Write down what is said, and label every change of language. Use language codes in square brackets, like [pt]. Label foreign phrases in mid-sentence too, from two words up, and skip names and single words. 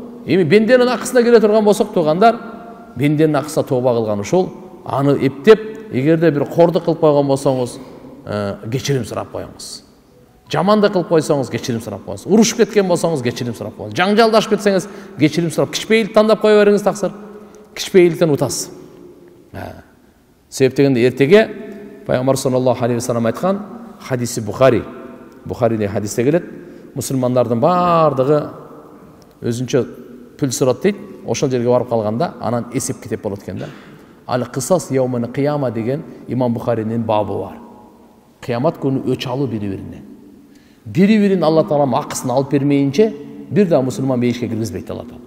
[ky] Эми бенденин акысына келе турган болсок туугандар, бенденин акысына тооба кылган ушул, аны эптеп, эгерде бир кордук кылып койгон болсоңуз, кечирим сурап коюңуз. Жамандык кылып койсоңуз, кечирим сурап коюңуз. Урушуп кеткен болсоңуз, кечирим сурап коюңуз. Жаңжалдашып кетсеңиз, кечирим сурап, кичпейилик тандап кое бериңиз таксыр. Кичпейиликтен утасыз. Себеп дегенде эртеге Пайгамбар [ar] صلى الله عليه وسلم [ky] айткан хадиси Бухаридеги хадисте келет. Мусулмандардын бардыгы өзүнчө пүл сурат дейт. Ошол жерге барып калганда анан эсеп кетип болот экен да. Ал [ar] القصاص يوم القيامة [ky] деген Имам Бухаринин бабы бар. Кыямат күнү өч алуу бири-бирине. Бири-бирин Алла Таалам акысын алып бермейинче бир да мусулман мейишке киргизбейт Алла Таала.